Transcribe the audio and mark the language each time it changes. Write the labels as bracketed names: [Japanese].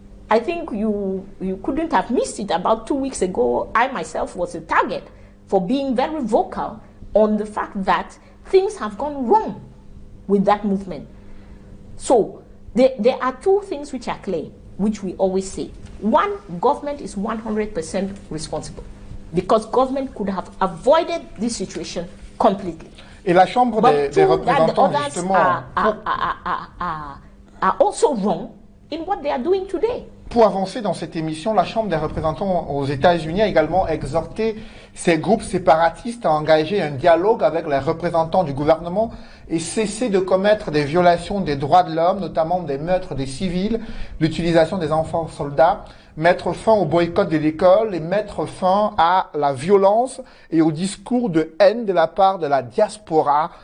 [English] I think you couldn't have missed it. About 2 weeks ago, I myself was a target for being very vocal on the fact that things have gone wrong with that movement. So there are two things which are clear, which we always say. One, government is 100% responsible because government could have avoided this situation completely. [French] Et la Chambre des représentants, justement, [English] are also wrong in what they are doing today. [French] Pour avancer dans cette émission, la Chambre des représentants aux États-Unis a également exhorté ces groupes séparatistes à engager un dialogue avec les représentants du gouvernement et cesser de commettre des violations des droits de l'homme, notamment des meurtres des civils, l'utilisation des enfants soldats, mettre fin au boycott de l'école et mettre fin à la violence et au discours de haine de la part de la diaspora.